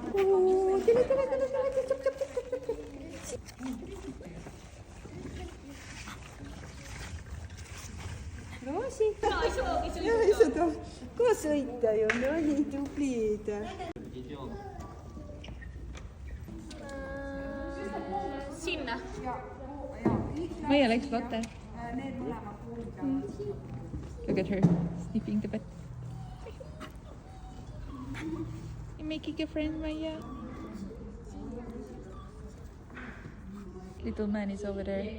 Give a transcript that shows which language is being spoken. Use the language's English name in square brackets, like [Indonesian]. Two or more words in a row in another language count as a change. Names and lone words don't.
[Estonian] Roosi. Ja, ei seda ka sõita ju, no nii tublid. Sinna. [English] Maya likes Lotte. Look at her, sniffing the butt. You're making a friend, Maya. Little man is over there.